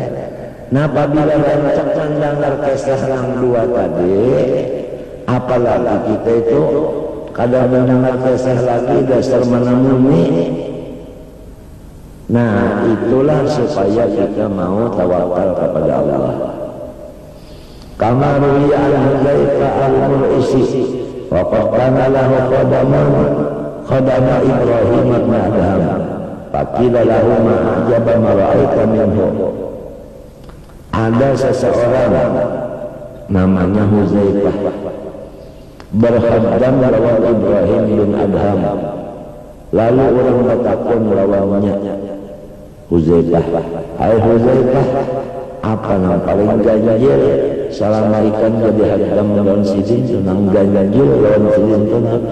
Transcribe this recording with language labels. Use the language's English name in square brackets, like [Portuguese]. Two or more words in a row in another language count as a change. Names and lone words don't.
[Banjar] Nah, apabila rancak mendengar kisah yang dua tadi, apalagi kita itu kadang mendengar kisah lagi dasar menamuni. Nah, itulah supaya kita mau tawakal kepada Allah. [Arabic] كما روي الحذيفة المرعشي وقال له خدم إبراهيم ابن أدهم فقيل له ما أعجب ما رأيت منه. [Banjar] Ada seseorang namanya Hudzaifah berhadam lawan Ibrahim bin Adham. Lalu orang bertakun lawannya Huzaifah, hai Huzaifah, apa yang paling ganjil selama ikan jadi hadam lawan sidin senang ganjil lawan sidin itu apa?